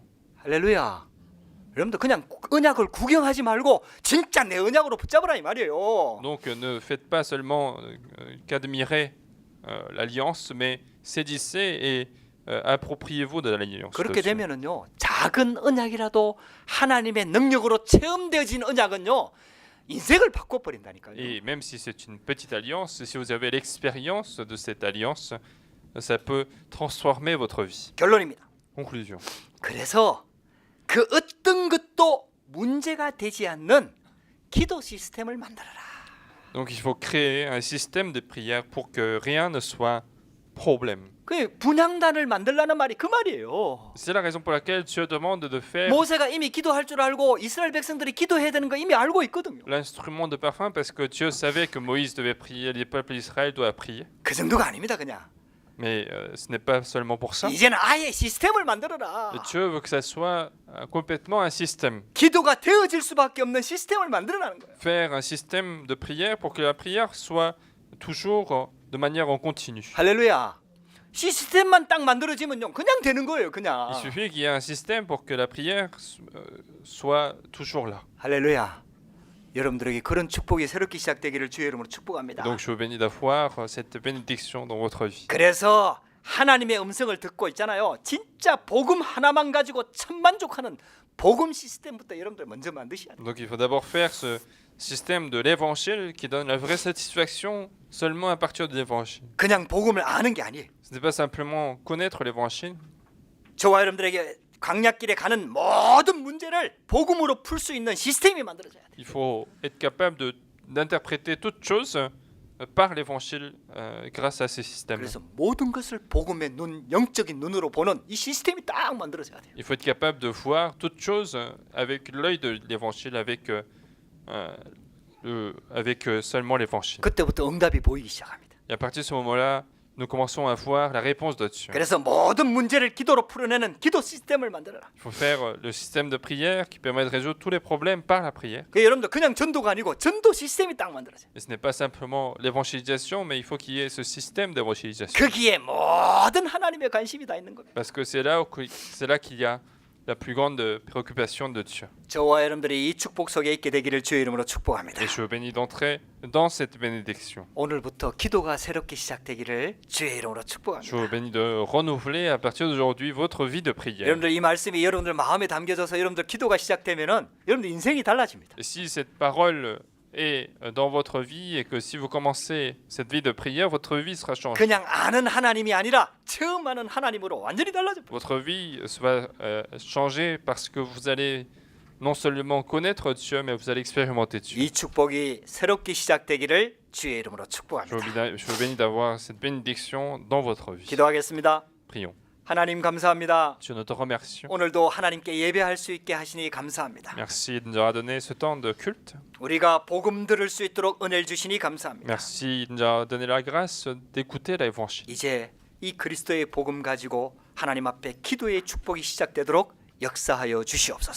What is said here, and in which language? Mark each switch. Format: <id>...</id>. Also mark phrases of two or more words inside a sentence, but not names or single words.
<ko>할렐루야. 여러분들 그냥 언약을 구경하지 말고 진짜 내 언약으로 붙잡으라 이 말이에요.</ko> <fr>Donc ne faites pas seulement qu'admirer l'alliance, mais saisissez et appropriez-vous de l'alliance.</fr> <ko>그렇게 되면은요. 작은 언약이라도 하나님의 능력으로 체험되어진 언약은요. 인생을 바꿔 버린다니까요.</ko> <fr>Et même si c'est une petite alliance, si vous avez l'expérience de cette alliance, ça peut transformer votre vie.</fr> <ko>결론입니다.</ko> <fr>Conclusion.</fr> <ko>그래서 그 어떤 것도 문제가 되지 않는 기도 시스템을 만들어라.</ko> <fr>Donc il faut créer un système de prière pour que rien ne soit problème.</fr> <ko>그 분향단을 만들라는 말이 그 말이에요.</ko> <fr>C'est la raison pour laquelle Dieu demande de faire</fr> <ko>모세가 이미 기도할 줄 알고 이스라엘 백성들이 기도해야 되는 거 이미 알고 있거든요.</ko> <fr>l'instrument de parfum parce que Dieu savait que Moïse devait prier, les peuples d'Israël doivent prier.</fr> <ko>그 정도가 아닙니다, 그냥.</ko> <fr>Mais ce n'est pas seulement pour ça.</fr> <ko>이제는 아예 시스템을 만들어라.</ko> <fr>Dieu veut que ça soit complètement un système.</fr> <ko>기도가 되어질 수밖에 없는 시스템을 만들어라는 거예요.</ko> <fr>Faire un système de prière pour que la prière soit toujours de manière en continu.</fr> <ko>할렐루야. 시스템만 딱 만들어지면요, 그냥 되는 거예요, 그냥.</ko> <fr>Il suffit qu'il y ait un système pour que la prière soit toujours là.</fr> <ko>할렐루야. 여러분들에게 그런 축복이 새롭게 시작되기를 주의 이름으로 축복합니다.</ko> <fr>Donc je vous bénis d'avoir cette bénédiction dans votre vie.</fr> <ko>그래서 하나님의 음성을 듣고 있잖아요. 진짜 복음 하나만 가지고 천만족하는 복음 시스템부터 여러분들 먼저 만드셔야 돼요.</ko> <fr>Donc il faut d'abord faire ce système de l'évangile qui donne la vraie satisfaction seulement à partir de l'évangile.</fr> <ko>그냥 복음을 아는 게 아니에요.</ko> <fr>Ce n'est pas simplement connaître l'évangile.</fr> <ko>저와 여러분들에게 광야길에 가는 모든 문제를 복음으로 풀 수 있는 시스템이 만들어져야 돼요.</ko> <fr>Il faut être capable d'interpréter toutes choses par l'évangile grâce à ces systèmes.</fr> <ko>그래서 모든 것을 복음의 눈, 영적인 눈으로 보는 이 시스템이 딱 만들어져야 돼요.</ko> <fr>Il faut être capable de voir toutes choses avec l'œil de l'évangile, avec seulement l'évangile.</fr> <ko>그때부터 응답이 보이기 시작합니다.</ko> <fr>Et à partir de ce moment-là, nous commençons à voir la réponse de Dieu.</fr> <ko>그래서 모든 문제를 기도로 풀어내는 기도 시스템을 만들어라.</ko> <fr>Il faut faire le système de prière qui permet de résoudre tous les problèmes par la prière.</fr> <ko>그 여러분들 그냥 전도가 아니고 전도 시스템이 딱 만들어져요.</ko> <fr>Et ce n'est pas simplement l'évangélisation, mais il faut qu'il y ait ce système d'évangélisation.</fr> <ko>거기에 모든 하나님의 관심이 다 있는 겁니다.</ko> <fr>Parce que c'est là qu'il y a la plus grande préoccupation de Dieu.</fr> <ko>저와 여러분들이 이 축복 속에 있게 되기를 주의 이름으로 축복합니다.</ko> <fr>Et je vous bénis d'entrer dans cette bénédiction.</fr> <ko>오늘부터 기도가 새롭게 시작되기를 주의 이름으로</ko> <fr>Je</fr> <ko>축복합니다.</ko> <fr>vous bénis de renouveler à partir d'aujourd'hui votre vie de prière.</fr> <ko>여러분들 이 말씀이 여러분들 마음에 담겨져서 여러분들 기도가 시작되면은 여러분들 인생이 달라집니다.</ko> <fr>Et si cette parole est dans votre vie et que si vous commencez cette vie de prière, votre vie sera changée.</fr> <ko>그냥 아는 하나님이 아니라 처음 아는 하나님으로 완전히 달라집니다.</ko> <fr>Votre vie va changer parce que vous allez non seulement connaître Dieu, mais vous allez expérimenter Dieu.</fr> <ko>이 축복이 새롭게 시작되기를 주의 이름으로 축복합니다.</ko> <fr>Je vous bénis d'avoir cette bénédiction dans votre vie.</fr> <ko>기도하겠습니다.</ko> <fr>Prions.</fr> <ko>하나님 감사합니다.</ko> <fr>Dieu, nous te remercions.</fr> <ko>오늘도 하나님께 예배할 수 있게 하시니 감사합니다.</ko> <fr>Merci de nous avoir donné ce temps de culte.</fr> <ko>우리가 복음 들을 수 있도록 은혜를 주시니 감사합니다.</ko> <fr>Merci de nous avoir donné la grâce d'écouter l'évangile.</fr> <ko>이제 이 그리스도의 복음 가지고 하나님 앞에 기도의 축복이 시작되도록 역사하여 주시옵소서.</ko>